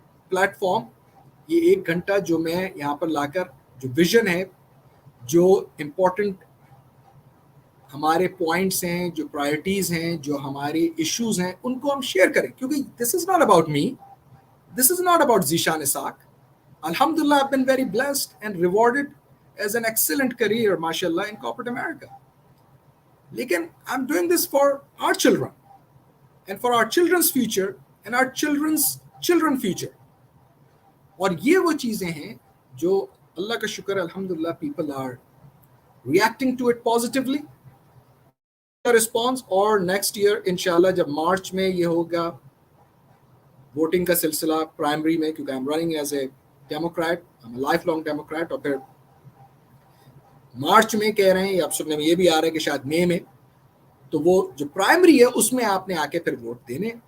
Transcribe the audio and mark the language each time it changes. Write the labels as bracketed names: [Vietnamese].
[Urdu] Plate form, یہ 1 گھنٹہ جو میں یہاں پر لا کر جو ویژن ہے, جو امپورٹنٹ ہمارے پوائنٹس ہیں, جو پرائرٹیز ہیں, جو ہمارے ایشوز ہیں, ان کو ہم شیئر کریں. کیونکہ [English] This is not about me, this is not about Zeeshan Ishaq. Alhamdulillah, I've been very blessed and rewarded as an excellent career, mashallah, in corporate America. [Urdu] Lekin [English] I'm doing this for our children and for our children's future and our children's children's future. [Urdu] اور یہ وہ چیزیں ہیں جو اللہ کا شکر ہے, الحمدللہ, [English] people are reacting to it positively. [Urdu] Response. اور نیکسٹ ایئر انشاءاللہ جب مارچ میں یہ ہوگا ووٹنگ کا سلسلہ پرائمری میں, کیونکہ [English] I'm running as a Democrat, I'm a lifelong Democrat, [Urdu] اور پھر مارچ میں کہہ رہے ہیں, اب سننے میں یہ بھی آ رہا ہے کہ شاید مئی میں, تو وہ جو پرائمری ہے اس میں آپ نے آ کے پھر ووٹ دینے.